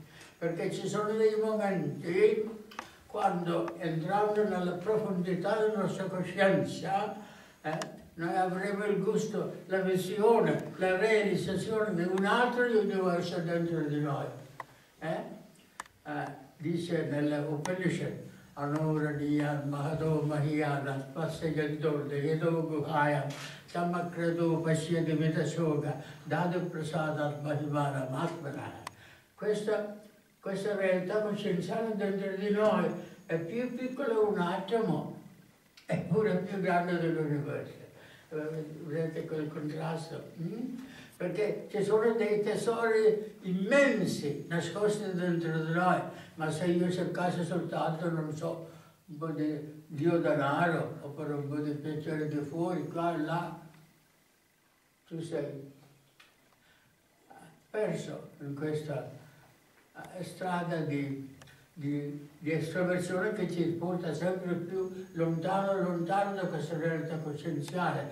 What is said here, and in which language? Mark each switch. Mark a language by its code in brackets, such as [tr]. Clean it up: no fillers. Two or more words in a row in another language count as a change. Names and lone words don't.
[it] Perché ci sono dei momenti quando entrando nella profondità della nostra coscienza noi avremo il gusto, la visione, la realizzazione di un altro universo dentro di noi. Dice nelle Upanishad, [sa] Anuradiyan Mahado Mahiyana Passayantor Dehedo Guhaya Samakredo Pashyadi Vidasoga Dadu Prasadat Mahimana Matmana. [it] Questa realtà coscienziale dentro di noi è più piccola di un atomo, eppure più grande dell'universo. Vedete quel contrasto? Perché ci sono dei tesori immensi nascosti dentro di noi, ma se io cercassi soltanto, non so, un po' di Dio denaro, oppure un po' di piacere di fuori, qua e là, tu sei perso in questa strada di estroversione che ci porta sempre più lontano e lontano da questa realtà coscienziale.